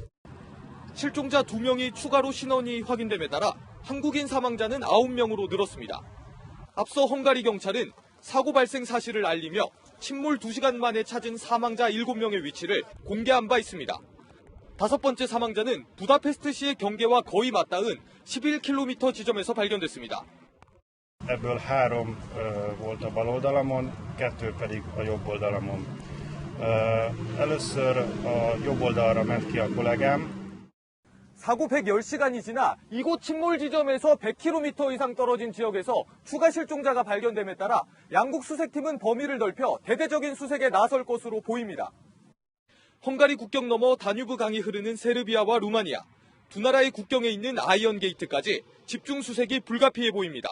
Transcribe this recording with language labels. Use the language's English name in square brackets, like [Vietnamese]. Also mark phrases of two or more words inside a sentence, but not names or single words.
[Korean] 실종자 2명이 추가로 신원이 확인됨에 따라 한국인 사망자는 9명으로 늘었습니다. 앞서 헝가리 경찰은 사고 발생 사실을 알리며 침몰 2시간 만에 찾은 사망자 7명의 위치를 공개한 바 있습니다. 5번째 사망자는 부다페스트시의 경계와 거의 맞닿은 11km 지점에서 발견됐습니다. [Hungarian] Ebből 3 volt a bal oldalamon, 2 pedig a jobb oldalamon. először a jobb oldalra ment ki a kollégám. [Korean] 사고 110시간이 지나 이곳 침몰 지점에서 100km 이상 떨어진 지역에서 추가 실종자가 발견됨에 따라 양국 수색팀은 범위를 넓혀 대대적인 수색에 나설 것으로 보입니다. 헝가리 국경 너머 다뉴브 강이 흐르는 세르비아와 루마니아, 두 나라의 국경에 있는 아이언 게이트까지 집중 수색이 불가피해 보입니다.